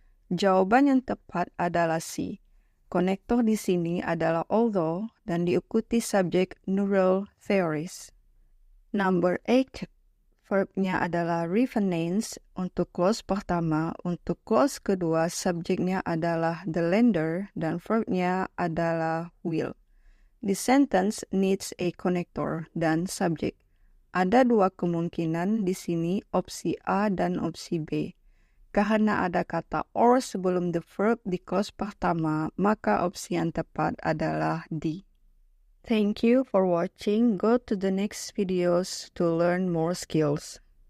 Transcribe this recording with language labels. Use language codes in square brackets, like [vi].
[id] Jawaban yang tepat adalah C. Konektor di sini adalah although dan diikuti subjek neural theories. [en] Number 8, [id] verbnya adalah refinance untuk clause pertama, untuk clause kedua subjeknya adalah the lender dan verbnya adalah will. [en] The sentence needs a connector [id] dan [en] subject. [id] Ada dua kemungkinan di sini, opsi A dan opsi B. Karena ada kata or sebelum the verb di clause pertama, maka opsi yang tepat adalah D. [en] Thank you for watching. Go to the next videos to learn more skills.